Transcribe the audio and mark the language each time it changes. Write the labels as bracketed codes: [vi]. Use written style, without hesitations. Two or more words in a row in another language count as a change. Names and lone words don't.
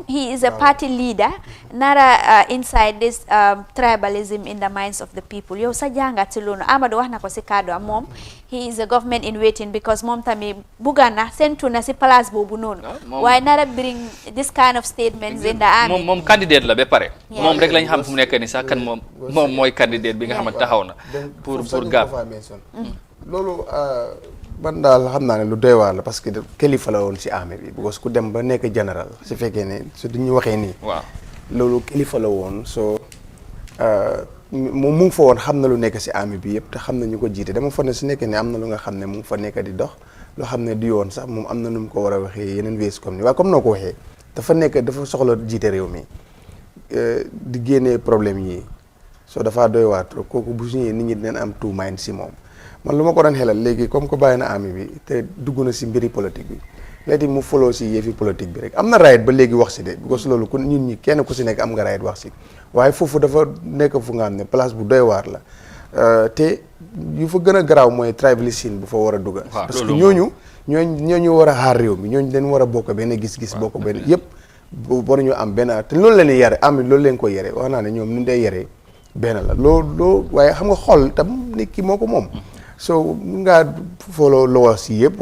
[en] he is a party leader [wo] nara [en] inside this tribalism in the minds of the people [wo] yow sa jàngat si loolu Amadou wax na ko si kaddu am moom [en] he is a government in waiting because [wo] moom tamit bugga na sentu na si place boobu noonu waaye nara [en] bring this kind of statements in the army [wo] moom candidate la ba pare moom rek lañ xam fu mu nekk ni sax kan moom mooy candidate bi nga xam ne taxaw na pour gàpp loolu ban daal xam naa ne lu doy waar la [fr] parce que [wo] kilifa la woon si armée bi because ku dem ba nekk général su fekkee ne su duñu waxee nii waaw loolu kilifa la woon so moom mu ngi fa woon xam na lu nekk si army bi yëpp te xam na ñu ko jiite dama foog ne su nekkee ne am na lu nga xam ne mu ngi fa nekk di dox loo xam ne du yoon sax moom am na nu mu ko war a waxee yeneen wees comme ni waaye comme noo ko waxee dafa soxla jiite réew mi di génnee problème yi soo dafa doy waar trop kooku bu su ñëwee nit ñi dinañ am [en] two mind [wo] si moom man lu ma ko doon xelal léegi [fr] comme que [wo] bàyyi na army bi te dugg na si mbiri politique bi léegi mu follow si yëfi politique bi rek am na right ba léegi wax si de because loolu ku ñun ñi kenn ku si nekk am nga right wax si waaye foofu dafa nekk fu nga xam ne place bu doy waar la te yu fa gën a garaaw mooy tribalisme bu fa war a dugga [fr] parce que [wo] ñooñu war a xaar réew mi ñooñu dañ war a bokk benn gis-gis bokk benn yëpp war ñu am benn te loolu la ñuy yare am loolu leen ko yare wax naa ne ñoom ni day yaree benn la loo waaye xam nga xol tam nit ki moo ko moom so mun ngaa follow loo si yëpp